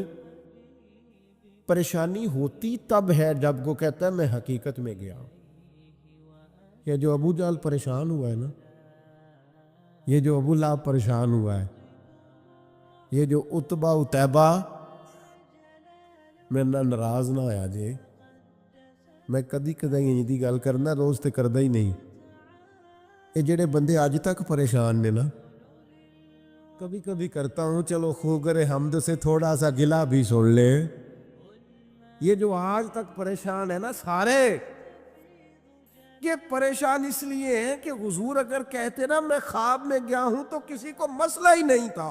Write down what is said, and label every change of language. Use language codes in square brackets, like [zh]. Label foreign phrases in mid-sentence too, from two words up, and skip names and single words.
[ur] پریشانی ہوتی تب ہے جب وہ کہتا ہے میں حقیقت میں گیا ہوں۔ یہ جو ابو جہل پریشان ہوا ہے نا، یہ جو ابو لہب پریشان ہوا ہے، یہ جو عتبہ اتیبہ، [pa] میں ناراض نہ آیا جے، میں کدی دی گل کرنا، روز تے کردا ہی نہیں۔ یہ جڑے بندے آج تک پریشان نے نا، [ur] کبھی کبھی کرتا ہوں چلو خوگر حمد سے تھوڑا سا گلا بھی سن لے۔ یہ جو آج تک پریشان ہے نا سارے، یہ پریشان اس لیے ہیں کہ حضور اگر کہتے نا میں خواب میں گیا ہوں تو کسی کو مسئلہ ہی نہیں تھا۔